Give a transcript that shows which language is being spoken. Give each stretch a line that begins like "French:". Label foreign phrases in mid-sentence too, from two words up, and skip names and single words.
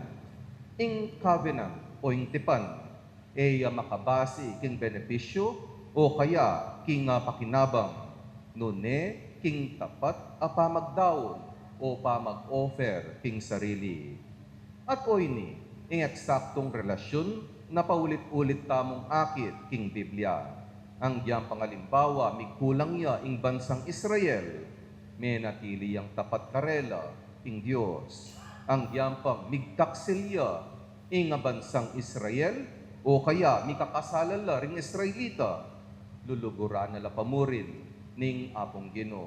Pampanga: Ing covenant o ing tipan, eya makabasi king benepisyo, o kaya king pakinabang, nune king tapat apamagdaon, o pamag-offer king sarili. At o ini, ing eksaktong relasyon na paulit-ulit tamong akit king Biblia. Ang diyang pangalimbawa, migkulang ya ing bansang Israel, may natili yang tapat karela ing Diyos. Ang diyang pang migtaksilya ing bansang Israel, o kaya mikakasalala ring Israelita, luluguran nala pamurin ning apong Gino.